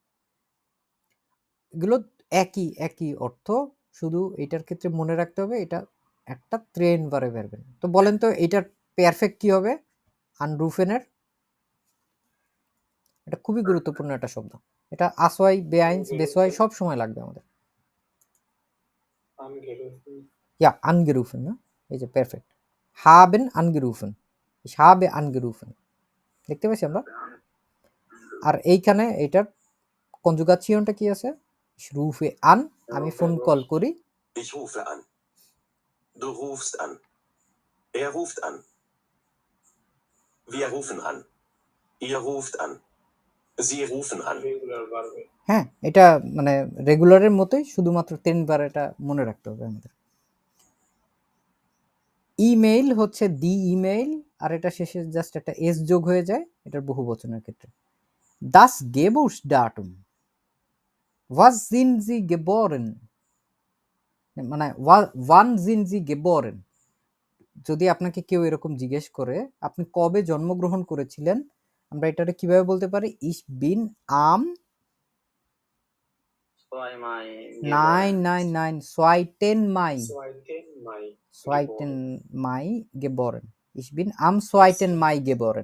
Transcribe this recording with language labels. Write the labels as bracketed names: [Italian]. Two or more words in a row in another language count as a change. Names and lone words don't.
[Bangla] এগুলো একই একই অর্থ, শুধু এটার ক্ষেত্রে মনে রাখতে হবে এটা একটা [German] trennbare Verben. [Bangla] তো বলেন তো এটার পারফেক্ট কি হবে আনরুফেনের? এটা খুবই গুরুত্বপূর্ণ একটা শব্দ। এটা আসওয়াই, বেআইনস, বেসওয়াই সব সময় লাগবে আমাদের। [German] Ja, angerufen, ne? [Bangla] এই যে পারফেক্ট। [German] haben angerufen, ich habe angerufen, [Bangla] দেখতে পাচ্ছি আমরা। আর এইখানে এটার কনজুগাশনটা কি আছে? [German] ich rufe an, [Bangla] আমি ফোন কল করি। [German] Ich rufe an. Du rufst an. Er ruft an. Wir rufen an. Ihr ruft an. Sie rufen an. [Bangla] হ্যাঁ, এটা মানে রেগুলারের মতোই, শুধুমাত্র 10 বার এটা মনে রাখতে হবে আমাদের। ইমেইল হচ্ছে [German] die E-Mail, [Bangla] আর এটা শেষে জাস্ট একটা এস যোগ হয়ে যায় এটার বহুবচনের ক্ষেত্রে। [German] Das Geburtsdatum, was sind Sie geboren, মানে wann sind Sie geboren, [Bangla] যদি আপনাকে কেউ এরকম জিজ্ঞেস করে আপনি কবে জন্মগ্রহণ করেছিলেন, আমরা এটাকে কিভাবে বলতে পারি? [German] ich bin am, [Bangla] ছয় [German] মাই nein, 2. Mai, মাই 2. Mai geboren, ich bin am 2. Mai geboren।